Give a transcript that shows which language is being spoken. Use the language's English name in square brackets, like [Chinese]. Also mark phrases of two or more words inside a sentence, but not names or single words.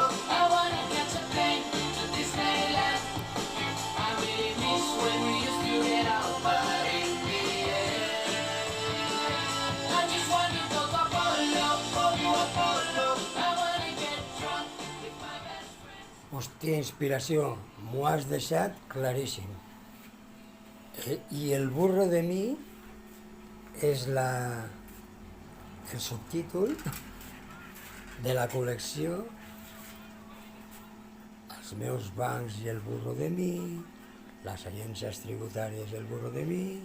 [English] I wanna catch a plane to Disneyland. I really miss when we used to get out, but in the end, I just wanna go to Apollo, Apollo, Apollo. I wanna get drunk with my best friend. [Catalan] Hòstia, inspiració, m'ho has deixat claríssim. I el burro de mi és el subtítol de la col·lecció Els meus bancs i el burro de mi, les agències tributàries i el burro de mi.